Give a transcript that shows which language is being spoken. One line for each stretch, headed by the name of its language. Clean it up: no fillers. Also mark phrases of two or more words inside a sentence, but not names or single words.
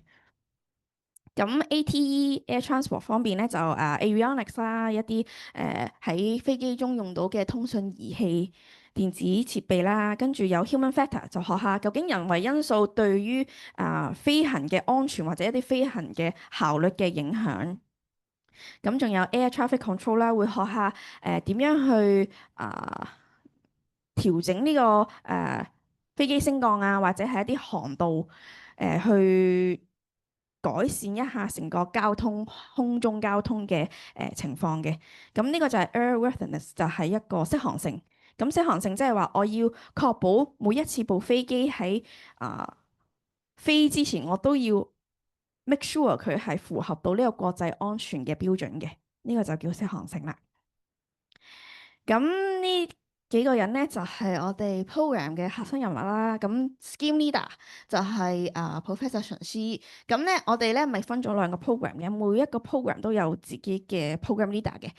Cantonese: 咁 ATE Air Transport 方面咧就avionics 啦，一啲喺飛機中用到嘅通訊儀器、電子設備啦，跟住有
English: human factor
Cantonese: 就學下究竟人為因素對於飛行嘅安全或者一啲飛行嘅效率嘅影響。咁仲有
English: air traffic control
Cantonese: 啦，會學下點樣去調整呢個飛機升降啊，或者係一啲航道去改善一下成個交通空中交通嘅情況嘅。咁呢個就係 airworthiness，就係一個適航性。咁適航性即係話我要確保每一次部飛機喺飛之前，我都要
English: make sure
Cantonese: 佢係符合到呢個國際安全嘅標準嘅。呢個就叫適航性啦。咁呢幾個人咧就係我哋 program 嘅核心人物啦。咁
English: scheme leader
Cantonese: 就係Professor 陳思。咁咧我哋咧咪分咗兩個 program 嘅，每一個 program 都有自己嘅
English: program leader
Cantonese: 嘅。